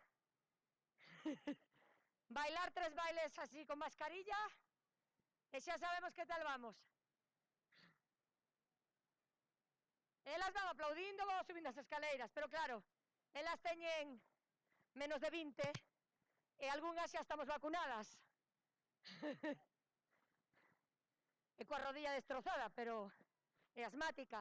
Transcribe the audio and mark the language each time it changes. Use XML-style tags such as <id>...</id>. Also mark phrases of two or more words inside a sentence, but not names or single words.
<es>bailar 3 bailes así con mascarilla, y ya sabemos qué tal vamos.</es> <gl>Elas van aplaudindo, vamos subindo as escaleiras, pero claro, elas teñen menos de 20 e algunhas xa estamos vacunadas. E coa rodilla destrozada, pero é asmática.</gl>